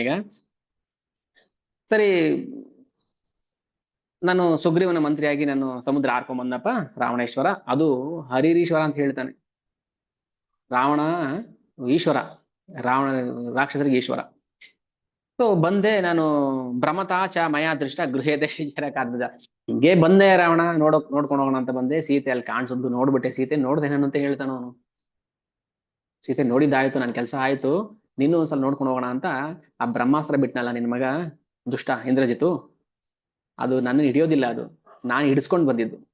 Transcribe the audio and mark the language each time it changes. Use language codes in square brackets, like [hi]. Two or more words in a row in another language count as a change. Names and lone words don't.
[kn] ಈಗ ಸರಿ, ನಾನು ಸುಗ್ರೀವನ ಮಂತ್ರಿಯಾಗಿ ನಾನು ಸಮುದ್ರ ಹಾರ್ಕೊಂಡ್ ಬಂದಪ್ಪ ರಾವಣೇಶ್ವರ. ಅದು ಹರಿರೀಶ್ವರ ಅಂತ ಹೇಳ್ತಾನೆ. ರಾವಣ ಈಶ್ವರ, ರಾವಣ ರಾಕ್ಷಸರಿಗೆ ಈಶ್ವರ. ಸೊ ಬಂದೆ ನಾನು. [sa] ಭ್ರಮತಾಚ ಮಯಾ ದೃಷ್ಟ ಗೃಹೇ ದಶರಕಾದ. [kn] ಹಿಂಗೆ ಬಂದೆ ರಾವಣ, ನೋಡ್ಕೊಂಡು ಹೋಗೋಣ ಅಂತ ಬಂದೆ. ಸೀತೆ ಅಲ್ಲಿ ಕಾಣಿಸಿದ್ದು ನೋಡ್ಬಿಟ್ಟೆ. ಸೀತೆ ನೋಡ್ದೆ ನಾನು ಅಂತ ಹೇಳ್ತಾನ ಅವನು. ಸೀತೆ ನೋಡಿದ್ದಾಯ್ತು, ನನ್ ಕೆಲಸ ಆಯ್ತು, ನೀನು ಒಂದ್ಸಲ ನೋಡ್ಕೊಂಡು ಹೋಗೋಣ ಅಂತ ಆ ಬ್ರಹ್ಮಾಸ್ತ್ರ ಬಿಟ್ನಲ್ಲ ನಿನ್ ಮಗ ದುಷ್ಟ ಇಂದ್ರಜಿತು, ಅದು ನನ್ನ ಹಿಡಿಯೋದಿಲ್ಲ, ಅದು ನಾನು ಹಿಡಿಸ್ಕೊಂಡು ಬಂದಿದ್ದು.